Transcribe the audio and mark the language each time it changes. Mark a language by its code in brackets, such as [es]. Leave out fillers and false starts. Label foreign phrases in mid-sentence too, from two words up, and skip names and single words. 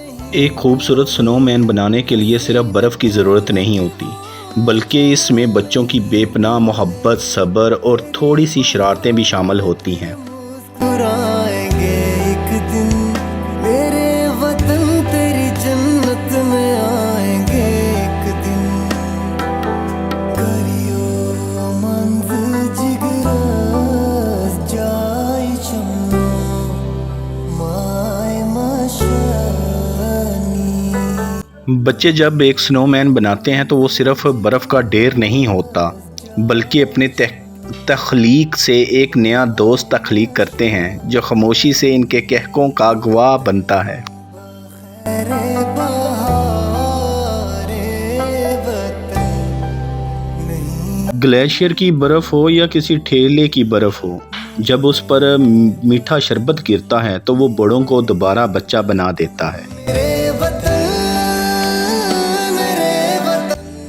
[hi] एक खूबसूरत स्नोमैन बनाने के लिए सिर्फ बर्फ़ की ज़रूरत नहीं होती, बल्कि इसमें बच्चों की बेपनाह मोहब्बत, सब्र और थोड़ी सी शरारतें भी शामिल होती हैं। मुस्कुराएंगे एक दिन, मेरे वतन तेरी जन्नत में आएंगे एक दिन। [ks] करियो मंज जिगरस जाई चमनो माय मशानी। [hi] बच्चे जब एक स्नोमैन बनाते हैं तो वो सिर्फ बर्फ़ का ढेर नहीं होता, बल्कि अपने तख्लीक से एक नया दोस्त तख्लीक करते हैं, जो खामोशी से इनके कहकों का गवाह बनता है। ग्लेशियर की बर्फ़ हो या किसी ठेले की बर्फ़ हो, जब उस पर मीठा शरबत गिरता है तो वो बड़ों को दोबारा बच्चा बना देता है।